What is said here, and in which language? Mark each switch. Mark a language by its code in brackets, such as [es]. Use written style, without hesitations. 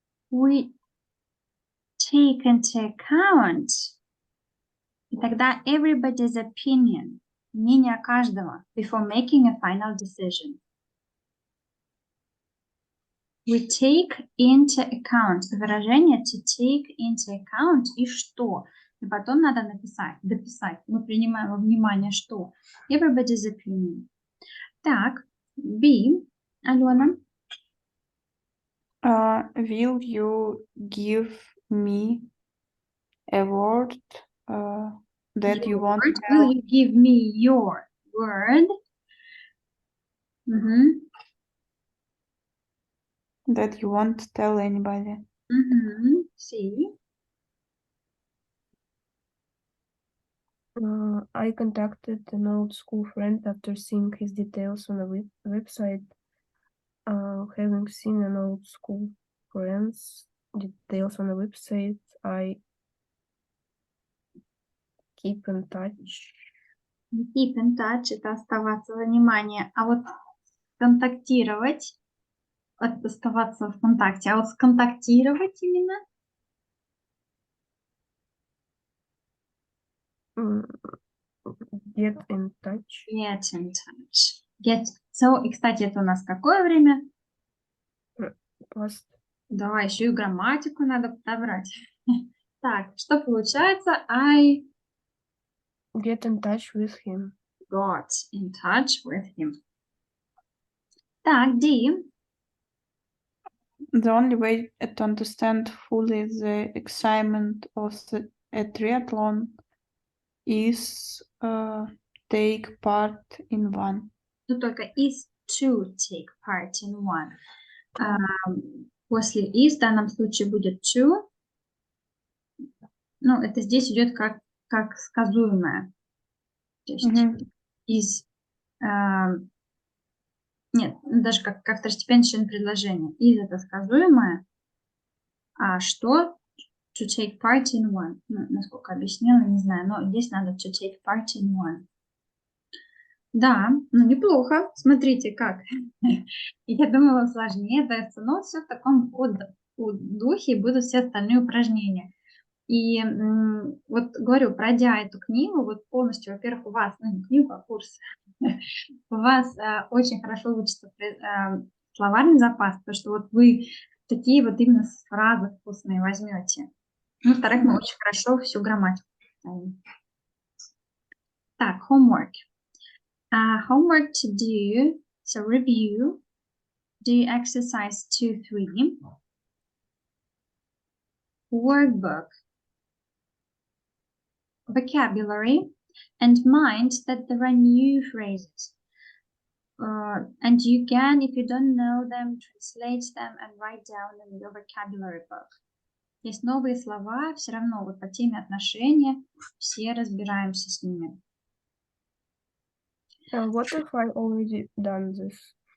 [en] We take into account, [ru] и тогда [en] everybody's opinion, [ru] мнение каждого, [en] before making a final decision. We take into account. [ru] Выражение [en] to take into account [ru] и что? И потом надо написать, дописать. Мы принимаем во внимание что? [en] Everybody's opinion. Так, B, Алена. Will you give me a word that you want to tell? Will you give me your word? That you won't tell anybody. See. I contacted an old school friend after seeing his details on a website. Having seen an old school friend's details on the website, I keep in touch. Keep in touch [ru] – это оставаться во внимание. А вот контактировать – это оставаться в контакте. А вот сконтактировать именно? [en] Get in touch. Get in touch. Get. [ru] So, и, кстати, это у нас какое время? [en] Past. [ru] Давай, еще и грамматику надо подобрать. Так, что получается? I [en] get in touch with him. Got in touch with him. Так, D. The only way to understand fully the excitement of a triathlon is take part in one. [ru] Тут только [en] is to take part in one. [ru] После is в данном случае будет to. Ну, это здесь идет как сказуемое. То есть is Нет, даже как второстепенное предложение. [en] Is [ru] это сказуемое, а что [en] to take part in one. [ru] Ну, насколько объяснила, не знаю, но здесь надо [en] to take part in one. [ru] Да, ну неплохо. Смотрите, как. Я думала сложнее дается, но все в таком духе будут все остальные упражнения. И вот говорю, пройдя эту книгу, вот полностью, во-первых, у вас, ну не книгу, а курс, у вас очень хорошо учится словарный запас, потому что вот вы такие вот именно фразы вкусные возьмете. Ну, во-вторых, мы очень хорошо всю грамматику поставим. [en] Так, homework. Homework to do, so review, do exercise 2-3, workbook, vocabulary, and mind that there are new phrases. And you can, if you don't know them, translate them and write down in your vocabulary book. [ru] Есть новые слова, все равно вот по теме отношения все разбираемся с ними. [en] What if I already done this?